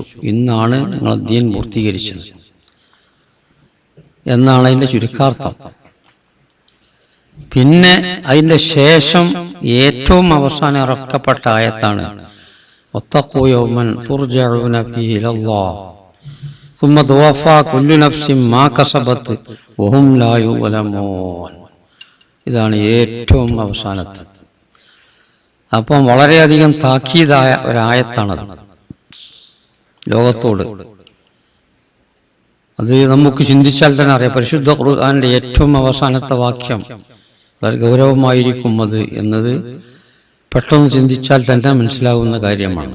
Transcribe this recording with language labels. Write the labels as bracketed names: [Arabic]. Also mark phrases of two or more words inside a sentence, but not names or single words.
[Malayalam] ഇന്നാണ് നിങ്ങൾ ദീൻ പൂർത്തീകരിച്ചത് എന്നാണ് അതിന്റെ ചുരുക്കാർത്ഥം. പിന്നെ അതിന്റെ ശേഷം ഏറ്റവും അവസാനം ഇറക്കപ്പെട്ട ആയത്താണ് [Arabic] واتقوا يوما ترجعون فيه إلى الله ثم توفى كل نفس ما كسبت وهم لا يظلمون. [Malayalam] ഇതാണ് ഏറ്റവും അവസാനത്തെ. അപ്പം വളരെയധികം താക്കീതായ ഒരായത്താണത് ലോകത്തോട്. അത് നമുക്ക് ചിന്തിച്ചാൽ തന്നെ അറിയാം. പരിശുദ്ധ ഖുർആന്റെ ഏറ്റവും അവസാനത്തെ വാക്യം വളരെ ഗൗരവമായിരിക്കും അത് എന്നത് പെട്ടെന്ന് ചിന്തിച്ചാൽ തന്നെ മനസ്സിലാവുന്ന കാര്യമാണ്.